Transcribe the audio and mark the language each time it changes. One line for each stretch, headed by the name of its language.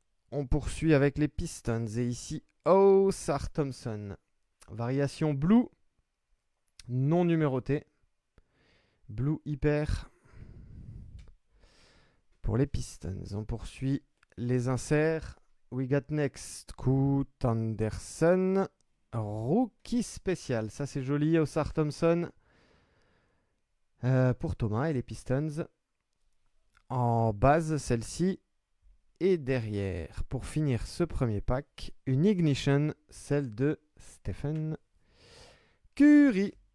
French: On poursuit avec les Pistons et ici Osar Thompson. Variation blue, non numérotée. Blue hyper pour les Pistons. On poursuit les inserts.
English: We got next Scoot Anderson.
French: Rookie spécial. Ça c'est joli. Osar Thompson pour Thomas et les Pistons. En base, celle-ci. Et derrière, pour finir ce premier pack, une Ignition, celle de Stephen Curry.